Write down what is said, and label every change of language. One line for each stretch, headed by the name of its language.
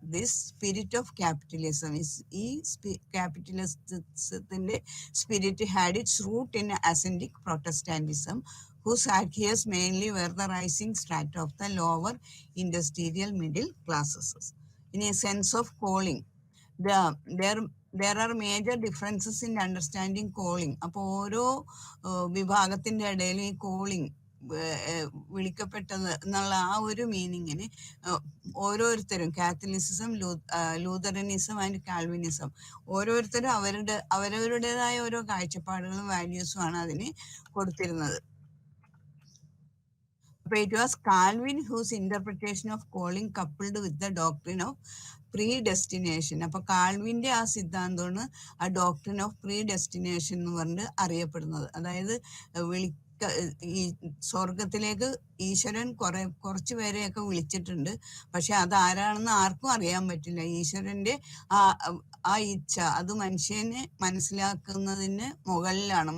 English: this spirit of capitalism
Malayalam: ഈ ക്യാപിറ്റലിസത്തിന്റെ spirit
English: Had its root in ascetic Protestantism whose adherents mainly were the rising strata of the lower industrial middle classes. In a sense of calling, there are major differences in understanding calling.
Malayalam: അപ്പോൾ ഓരോ വിഭാഗത്തിന്റെ ഇടയിൽ ഈ calling, വിളിക്കപ്പെട്ടത് എന്നുള്ള ആ ഒരു മീനിങ്ങിന് ഓരോരുത്തരും കാത്തലിസിസം, ലൂതറനിസം and Calvinism ഓരോരുത്തരും അവരവരുടേതായ ഓരോ കാഴ്ചപ്പാടുകളും വാല്യൂസും ആണ് അതിന് കൊടുത്തിരുന്നത്.
English: അപ്പോൾ it was Calvin whose interpretation of calling coupled with the doctrine of predestination.
Malayalam: അപ്പൊ കാൽവിന്റെ ആ സിദ്ധാന്തമാണ് ആ ഡോക്ട്രിൻ ഓഫ് പ്രീഡെസ്റ്റിനേഷൻ എന്ന് പറഞ്ഞിട്ട് അറിയപ്പെടുന്നത്. അതായത് ഈ സ്വർഗത്തിലേക്ക് ഈശ്വരൻ കുറച്ചു പേരെയൊക്കെ വിളിച്ചിട്ടുണ്ട്, പക്ഷെ അത് ആരാണെന്ന് ആർക്കും അറിയാൻ പറ്റില്ല. ഈശ്വരന്റെ ആ ഇച്ഛ അത് മനുഷ്യനെ മനസ്സിലാക്കുന്നതിന് മുകളിലാണ്.